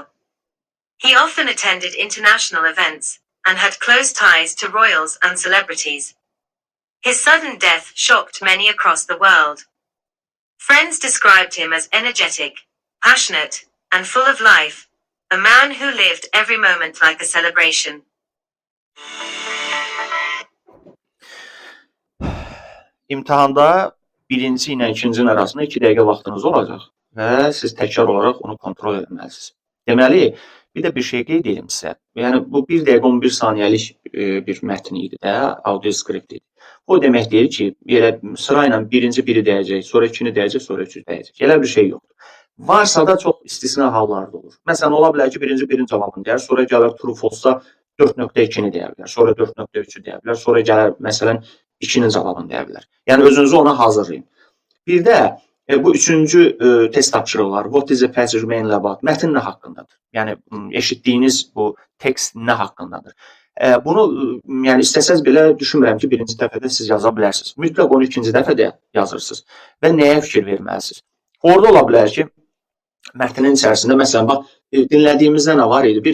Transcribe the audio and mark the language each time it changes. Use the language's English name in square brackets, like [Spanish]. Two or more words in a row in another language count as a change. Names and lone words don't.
[English] He often attended international events and had close ties to royals and celebrities. His sudden death shocked many across the world. Friends described him as energetic, passionate, and full of life, a man who lived every moment like a celebration. [Azerbaijani] İmtahanda birinci ilə ikincinin arasında 2 dəqiqə vaxtınız olacaq və siz təkrar olaraq onu kontrol etməlisiniz. Deməli, bir də bir şey qeyd edim sizə. Yəni, bu 1 dəqiqə 11 saniyəlik bir mətn idi də, audio skript idi. O demək deyir ki, elə sırayla birinci biri deyəcək, sonra ikini deyəcək, sonra üçüncü deyəcək. Elə bir şey yoxdur. Varsa da çox istisna hallarda olur. Məsələn, ola bilər ki, birinci birinin cavabını deyər, sonra gələr [English] true false- [Azerbaijani] da 4.2-ni deyə bilər, sonra 4.3-ü deyə bilər, sonra gələr məsələn 2-nin cavabını deyə bilər. Yəni özünüzü ona hazırlayın. Bir də bu üçüncü test tapşırığı var. [English] What is the passage mainly about? [Azerbaijani] Mətn nə haqqındadır? Yəni eşitdiyiniz bu tekst nə haqqındadır? Bunu yəni istəsəz belə düşünmürəm ki, birinci dəfədə siz yaza bilərsiniz. Mütləq onu ikinci dəfədə yazırsınız və nəyə fikir verməlisiniz? Orada ola bilər ki, mətnin içərisində məsələn bax dinlədiyimizdə nə var idi?